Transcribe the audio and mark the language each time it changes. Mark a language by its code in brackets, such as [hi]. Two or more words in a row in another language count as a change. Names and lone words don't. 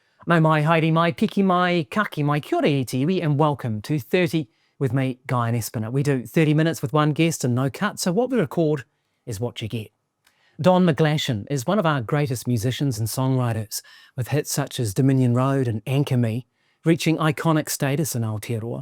[mi] Nau mai, haere mai, piki mai, kaki mai, kia ora e te iwi, [en] and welcome to 30 with me, Guyon Espiner. We do 30 minutes with one guest and no cut, so what we record is what you get. Don McGlashan is one of our greatest musicians and songwriters, with hits such as Dominion Road and Anchor Me, reaching iconic status in Aotearoa.